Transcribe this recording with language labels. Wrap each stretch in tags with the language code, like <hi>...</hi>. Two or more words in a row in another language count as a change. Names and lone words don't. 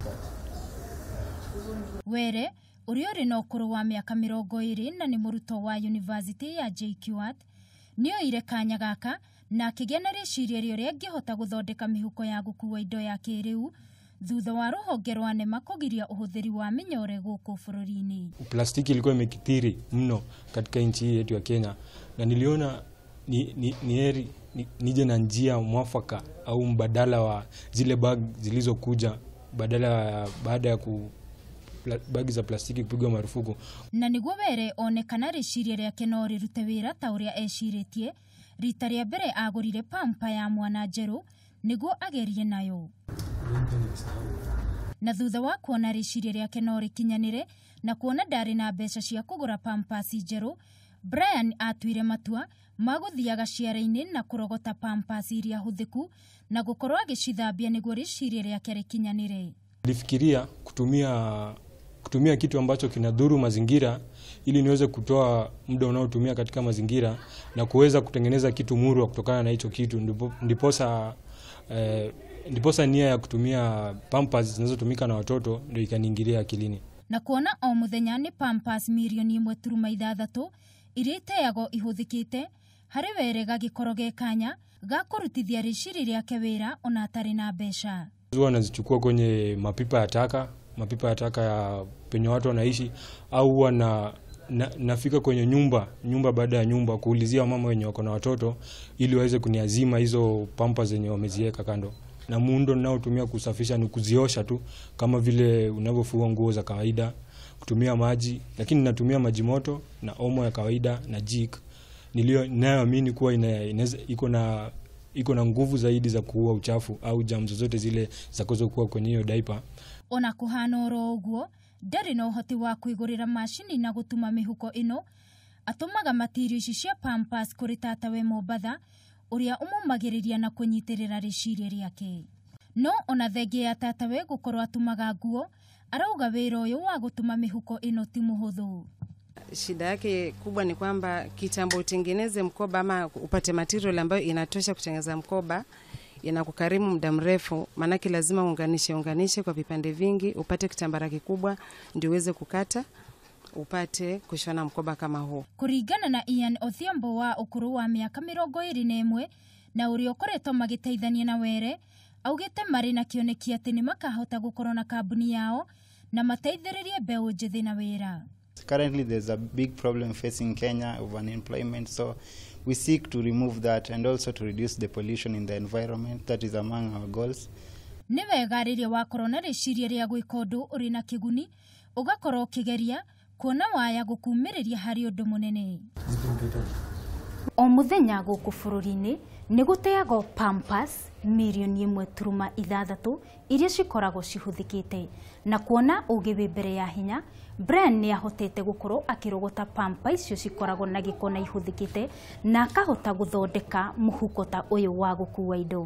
<ki>Were ũrĩa ũrĩ na ũkũrũ wa mĩaka 20 na nĩ mũrutwo wa University ya JKUAT nĩoire kanya gaka na akĩgĩa na rĩciria rĩrĩa angĩhota gũthondeka mĩhuko ya gũkua indo ya kĩrĩu thutha wa rũhonge rwa NEMA kũgiria ũhũthĩri wa mĩnyore gũkũ bũrũri-inĩ.</ki> <sw>Plastiki ilikuwa imekithiri mno katika nchi yetu ya Kenya na niliona ni heri nije na njia mwafaka au mbadala wa zile bag zilizokuja baada ya bagi za plastiki kupigwa marufuku.</sw> <ki>Na niguo Were onekana rĩciria rĩake no rĩrute wĩra ta ũrĩa ecirĩtie rita rĩa mbere agũrire pampa ya mwana njerũ niguo agerie nayo. Na thutha wa kuona rĩciria rĩake no rĩkinyanĩre na kuona ndarĩ na mbeca cia kũgũra pampasi njerũ, Brian atuire matua magũthiaga ciara-inĩ na kũrogota pampasi iria hũthĩku na gũkorwo agĩcithambia niguo rĩciria rĩake rĩkinyanĩre.</ki> <sw>Nilifikiria kutumia kitu ambacho kinadhuru mazingira ili niweze kutoa muda unaotumia katika mazingira na kuweza kutengeneza kitu murwa kutokana na hicho kitu. Ndiposa nia ya kutumia pampers zinazotumika na watoto ndio ikaniingilia akilini. Na kuona o muthenya ni pampers milioni 1.6 iria iteagwo ihũthĩkĩte harĩ Were gagĩkorwo ge kanya ga kũrutithia rĩciria rĩake wĩra ona atarĩ na mbeca. Huwa nazichukua kwenye mapipa ya taka ya penye watu wanaishi au huwa nafika kwenye nyumba baada ya nyumba kuulizia mama wenye wako na watoto ili waweze kuniazima hizo pampa zenye wameziweka kando. Na muundo ninaotumia kusafisha ni kuziosha tu kama vile unavyofua nguo za kawaida, kutumia maji, lakini natumia maji moto na omo ya kawaida na jik. Ninayoamini kuwa iko na nguvu zaidi za kuua uchafu au germs zote zile zakozokuwa kwenye hiyo diaper.</sw> <ki>Ona kuhana oro ũguo ndarĩ na ũhoti wa kũigũrĩra mashini na gũtuma mĩhuko ĩno, atũmaga material ici cia pampers kũrĩ tatawe Mombatha ũrĩa ũmũmagĩrĩria na kũnyitĩrĩra rĩciria rĩake. No ona thengia ya tatawe gũkorwo atumaga nguo, arauga wĩra ũyũ wa gũtuma mĩhuko ĩno ti mũhũthũ.</ki> <sw>Shida yake kubwa ni kwamba kitambo utengeneze mkoba ama upate material ambayo inatosha kutengeneza mkoba inakukarimu muda mrefu, manake lazima unganishe kwa vipande vingi, upate kitambara kikubwa ndio uweze kukata upate kushona mkoba kama huu.</sw> <ki>Kuringana na Ian Odhiambo wa ũkũrũ wa mĩaka 21 na ũrĩa ũkoretwo magĩteithania na Were, augĩte marĩ na kĩoneki atĩ nĩ makahota gũkorwo na kambuni yao na mateithĩrĩrie mbeũ njĩthĩ na wĩra.</ki> <en>Currently there's a big problem facing Kenya of unemployment, so we seek to remove that and also to reduce the pollution in the environment. That is among our goals.</en> <ki>Nĩ wega rĩrĩa wakorwo na rĩciria rĩa gwĩka ũndũ ũrĩ na kĩguni ũgakorwo ũkĩgeria kuona waya gũkumĩrĩria harĩ ũndũ mũnene. O mũthenya gũkũ bũrũri-inĩ nĩ gũteagwo pampers milioni 1.6 iria cikoragwo cihũthĩkĩte, na kuona ũgĩ wĩ mbere ya hinya, Brian nĩ ahotete gũkorwo akĩrogota pampa icio cikoragwo na gĩko na ihũthĩkĩte na akahota gũthondeka mũhuko ta ũyũ wa gũkua indo.</ki>